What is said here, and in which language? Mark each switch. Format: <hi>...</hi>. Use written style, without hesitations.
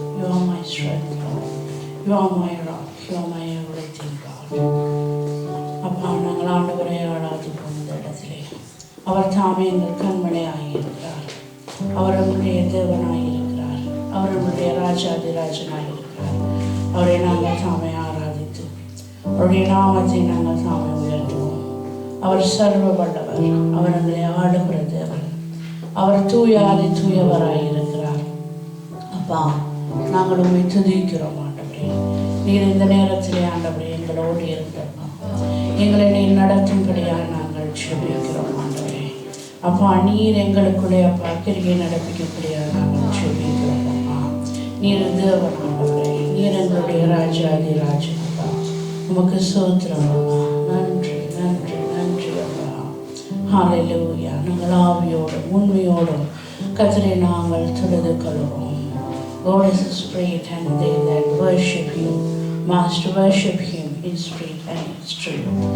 <en>You are my strength, Lord. You are my rock. You are my everything, God.</en> <ta>அப்பா நாங்கள் ஆண்டவரை ஆராதிப்போம் இந்த இடத்திலே. அவர் தாமே எங்கள் கண்மலையாயிருக்கிறார். அவர் நம்முடைய தேவனாயிருக்கிறார். அவர் நம்முடைய ராஜாதிராஜனாயிருக்கிறார். அவரை நாங்கள் தாமே ஆராதித்து அவருடைய நாமத்தை நாங்கள் தாமே உயர்த்துவோம். அவர் சர்வ வல்லவர். அவர் எங்களை ஆளுகிற தேவன். அவர் தூயாதி தூயவராயிருக்கிறார். அப்பா நாங்கள் உண்மை துதிக்கிறோம் ஆண்டவரே. நீர் இந்த நேரத்திலே ஆண்டவரே எங்களோடு இருந்தப்பா எங்களை நீர் நடத்தும்படியாக நாங்கள் செபிக்கிறோம் ஆண்டவரே. அப்பா நீர் எங்களுக்குள்ளே அப்பா கிரியை நடப்பிக்கக்கூடியதாக நாங்கள் செபிக்கிறோம். அப்பா நீர் தேவன் ஆண்டவரே. நீர் எங்களுடைய ராஜாதி ராஜன். அப்பா உமக்கு ஸ்தோத்திரம் அப்பா. நன்றி நன்றி நன்றி அப்பா. ஹல்லேலூயா. நாங்கள் ஆவியோடும் உண்மையோடும் கர்த்தரை நாங்கள் தொழுது கொள்வோம்.</ta> <en>God is a spirit, and they that worship Him must worship Him in spirit and in truth.</en>